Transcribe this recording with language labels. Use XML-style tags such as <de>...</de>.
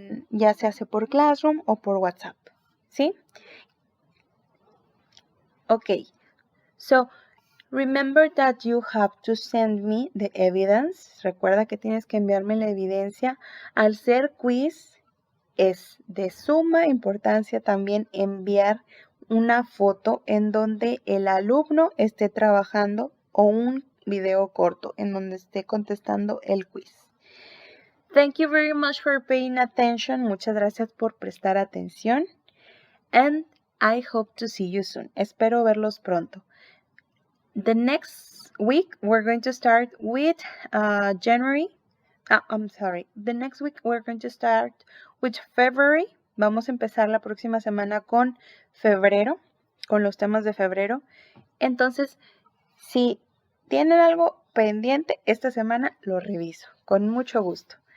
<es>Ya se hace por Classroom o por WhatsApp, ¿sí?</es> <en>Okay, so remember that you have to send me the evidence.</en> <es>Recuerda que tienes que enviarme la evidencia. Al ser quiz, es de suma importancia también enviar una foto en donde el alumno esté trabajando o un video corto en donde esté contestando el quiz.</es> <en>Thank you very much for paying attention.</en> <es>Muchas gracias por prestar atención.</es> <en>And I hope to see you soon.</en> <es>Espero verlos pronto.</es> <en>The next week we're going to start with January. The next week we're going to start with February.</en> <es>Vamos a empezar la próxima semana con febrero, con los temas de febrero. Entonces, si tienen algo pendiente esta semana, lo reviso con mucho gusto.</es>